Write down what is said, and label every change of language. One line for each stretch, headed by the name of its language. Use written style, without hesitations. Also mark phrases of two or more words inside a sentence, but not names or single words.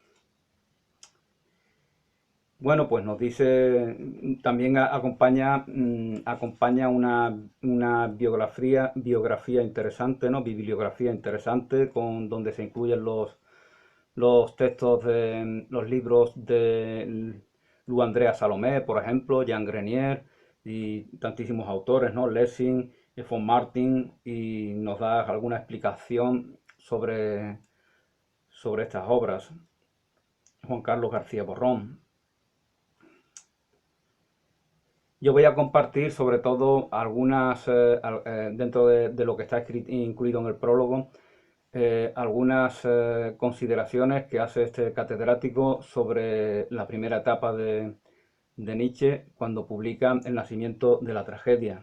Spanish: Bueno, pues nos dice, también acompaña una biografía interesante, ¿no? Bibliografía interesante, donde se incluyen los textos de los libros de Lu Andrea Salomé, por ejemplo, Jean Grenier y tantísimos autores, ¿no? Lessing, von Martin, y nos da alguna explicación sobre estas obras. Juan Carlos García Borrón. Yo voy a compartir sobre todo algunas, dentro de lo que está incluido en el prólogo, algunas consideraciones que hace este catedrático sobre la primera etapa de Nietzsche cuando publica El nacimiento de la tragedia.